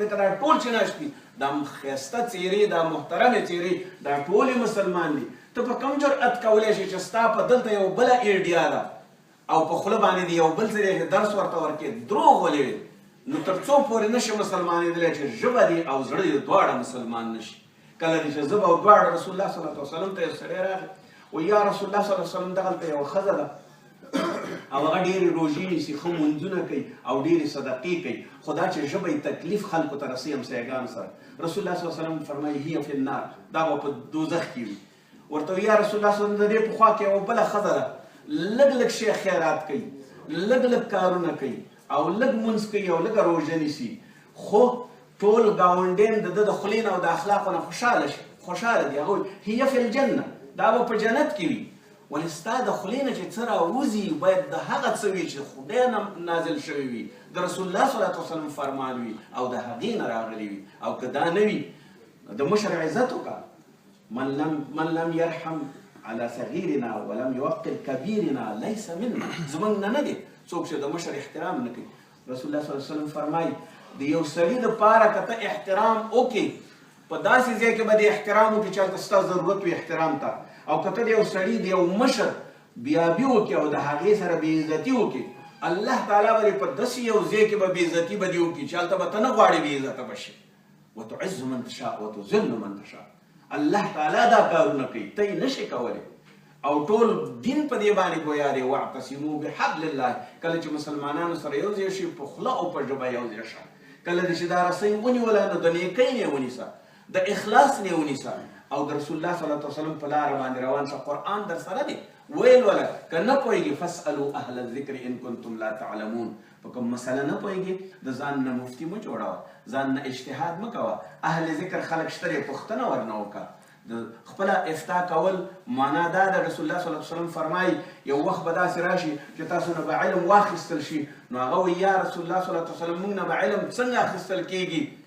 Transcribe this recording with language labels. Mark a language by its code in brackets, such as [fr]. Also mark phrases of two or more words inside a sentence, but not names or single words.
[ps] ځکه دا ټول چې ناست دي دا ښایسته څېرې دا محترمې څېرې دا ټولې مسلمان دي ته په کوم جرأت کولی شي چې ستا په دلته یو بله ایډیا ده او په خوله باندې د یو بل ځای درس ورته ورکړې دروغ ولې نو تر څو پورې نشي مسلمانېدلی چې ژبه دي او زړه دي دواړه مسلمان نشي کله دې چې ژبه او دواړه رسول الله [ar] صلی الله علیه وسلم [ps] ته یو سړی راغی و یا رسول الله [ar] صلی الله علیه وسلم [ps] دغلته یوه ښځه ده او هغه ډېرې روژې نیسي ښه مونځونه کوي او ډېرې صدقې کوي خو دا چې ژبه یې تکلیف خلکو ته رسوي همسایګانو سره رسول الله [ar] صلی الله علیه وسلم [ps] فرمایي [ar] هي فی النار [ps] دا به په دوزخ کې وي ورته یا رسول الله [ar] صلی الله علیه وسلم [ps] د دې په خوا کې یوه بله ښځه ده لږ لږ شی خیرات کوي لږ لږ کارونه کوي او لږ مونځ کوي او لږه روژه نیسي خو ټول ګاونډیان د ده د خولې نه او د اخلاقو نه خوشحاله دي هغوی [ar] هي فی الجنه [ps] دا به په جنت کې وي ولې ستا د خولې نه چې څه راوځي باید د هغه څه وي چې خدای نه نازل شوی وي د رسول الله [ar] صلی الله علیه وسلم [ps] فرمان وي او د هغې نه راغلی وي او که دا نه وي د مشر عزت وکړه [ar] من لم يرحم على صغيرنا ولم يوقر كبيرنا ليس منا [ps] زمونږ نه دی څوک چې د مشر احترام نه کوي رسول الله [ar] صلی الله علیه وسلم [ps] فرمایي د یو سړي دپاره که ته احترام وکړې په داسې ځای کې به د احترام وکړي چې هلته ستا ضرورت وي احترام ته او که ته د یو سړي د یو مشر بیابي وکړي او د هغې سره بېعزتي وکړي الله تعالی به دې په داسې یو ځای کې به بېعزتي به دې وکړي چې هلته به ته نه غواړې بېعزته به شي [ar] وتعز من تشاء وتذل من تشاء [ps] الله تعالی دا کارونه کوي ته یې نشي کولی او ټول دین په دې باندې ګویا دی [ar] واعتصموا بحبل الله [ps] کله چې مسلمانانو سره یو ځای شي په خوله او په ژبه یو ځای شه کله چې دا رسۍ ونیوله نو د نیکۍ نه یې ونیسه د اخلاص نه یې ونیسه او د رسول الله [ar] صلی الله علیه وسلم [ps] په لاره باندې روان شه قرآن در سره دی ویل وله که نه پوهېږي [ar] فاسألوا اهل الذکر ان کنتم لا تعلمون [ps] په کوم مسله نه پوهېږي د ځان نه مفتي مه جوړوه ځان نه اجتهاد مه کوه اهل ذکر خلک شته دی پوښتنه ورنه وکړه د خپله افتا کول معنا دا د رسول الله [ar] صلی الله علیه وسلم [ps] فرمایي یو وخت به داسې راشي چې تاسو نه به علم واخیستل شي نو هغه وایي یا رسول الله [ar] صلی الله علیه وسلم [ps] موږ نه به علم څنګه اخیستل کېږي